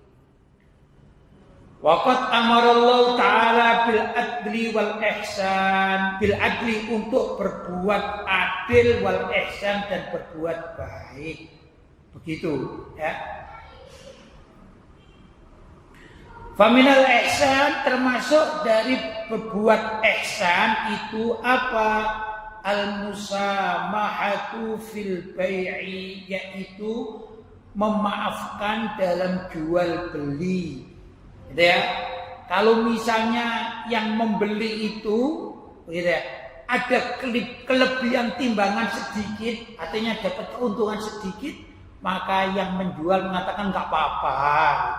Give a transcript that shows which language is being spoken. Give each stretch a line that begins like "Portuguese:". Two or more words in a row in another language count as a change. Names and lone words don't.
Arabic: وقد أمر الله تعالى بالعدل والإحسان، بالعدل
Indonesian: untuk berbuat adil,
Arabic: والإحسان
Indonesian: dan berbuat baik. Begitu, ya.
Arabic: فمن الإحسان,
Indonesian: termasuk dari berbuat ihsan itu apa?
Arabic: المسامحة في البيع,
Indonesian: yaitu memaafkan dalam jual beli. Gitu ya. Kalau misalnya yang membeli itu, gitu ya, ada kelebihan timbangan sedikit, artinya dapat keuntungan sedikit, maka yang menjual mengatakan nggak apa-apa, gitu.